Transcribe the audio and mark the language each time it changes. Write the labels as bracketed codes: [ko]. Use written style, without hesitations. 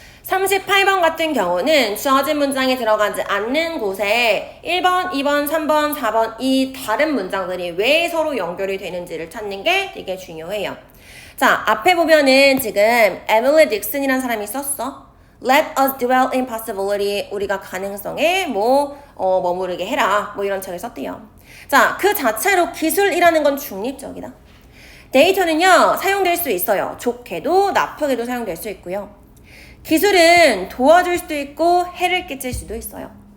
[ko] 38번 같은 경우는 주어진 문장에 들어가지 않는 곳에 1번, 2번, 3번, 4번 이 다른 문장들이 왜 서로 연결이 되는지를 찾는 게 되게 중요해요. 자, 앞에 보면은 지금 에밀리 딕슨이라는 사람이 썼어. [en] Let us dwell in possibility. [ko] 우리가 가능성에 머무르게 해라. 이런 책을 썼대요. 자, 그 자체로 기술이라는 건 중립적이다. 데이터는요, 사용될 수 있어요. 좋게도 나쁘게도 사용될 수 있고요. 기술은 도와줄 수도 있고 해를 끼칠 수도 있어요.